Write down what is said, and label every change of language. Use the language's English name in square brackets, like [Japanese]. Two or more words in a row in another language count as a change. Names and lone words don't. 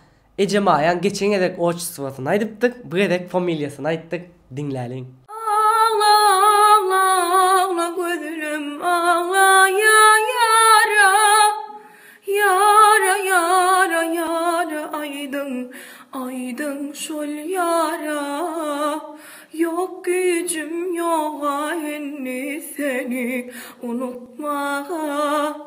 [Turkmen] Ecemayan geçen edek oçsuwasyny aýdypdyk, bu edek familiýasyny aýtdyk, diňläliň. [Turkish] Ağla ağla ağla gözüm ağla ya yara. Yara yara yara aydın aydın şol yara. Yok gücüm yok henni seni unutmağa.